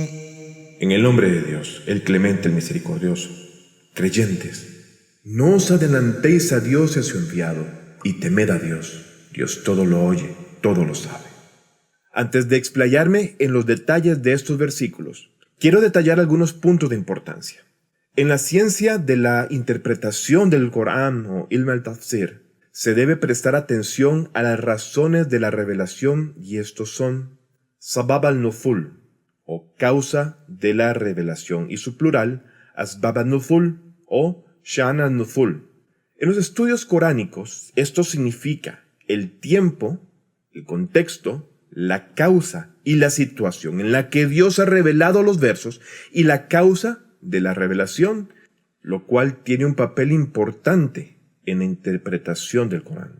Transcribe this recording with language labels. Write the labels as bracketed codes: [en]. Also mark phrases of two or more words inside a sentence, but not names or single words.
[es] En el nombre de Dios, el clemente, el misericordioso. Creyentes, no os adelantéis a Dios y a su enviado, y temed a Dios. Dios todo lo oye, todo lo sabe. Antes de explayarme en los detalles de estos versículos, quiero detallar algunos puntos de importancia. En la ciencia de la interpretación del Corán o [ar] علم التفسير, [es] se debe prestar atención a las razones de la revelación y estos son [ar] سبب النزول [es] o causa de la revelación y su plural [ar] أسباب النزول [es] o [ar] شأن النزول. [es] En los estudios coránicos esto significa el tiempo, el contexto, la causa y la situación en la que Dios ha revelado los versos y la causa de la revelación, lo cual tiene un papel importante en la interpretación del Corán.